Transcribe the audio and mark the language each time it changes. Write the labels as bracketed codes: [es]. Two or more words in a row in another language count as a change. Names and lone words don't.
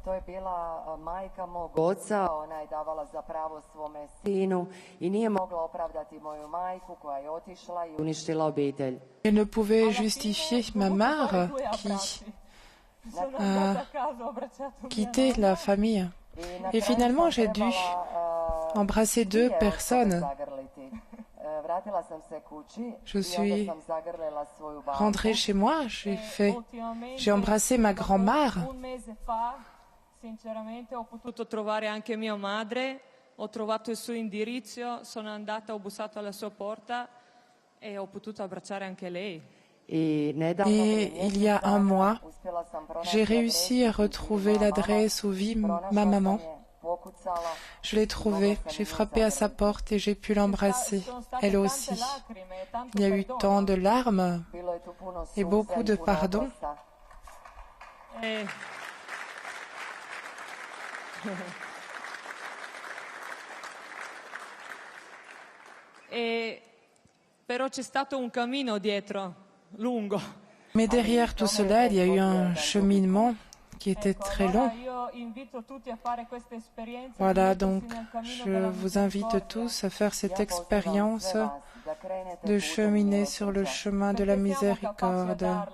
[fr] Elle ne pouvait justifier ma mère qui a quitté la famille. Et finalement, j'ai dû embrasser 2 personnes. Je suis rentrée chez moi, j'ai embrassé ma grand-mère. [it] Sinceramente ho potuto trovare anche mia madre, ho trovato il suo indirizzo, sono andata, ho bussato alla sua porta e ho potuto abbracciare anche lei. [fr] Et il y a un mois, j'ai réussi à retrouver l'adresse où vit ma maman. Je l'ai trouvée, j'ai frappé à sa porte et j'ai pu l'embrasser, elle aussi. Il y a eu tant de larmes et beaucoup de pardon. [it] Però c'è stato un cammino dietro, lungo. [fr] Mais derrière tout cela, il y a eu un cheminement qui était très long. Voilà, donc je vous invite tous à faire cette expérience de cheminer sur le chemin de la miséricorde.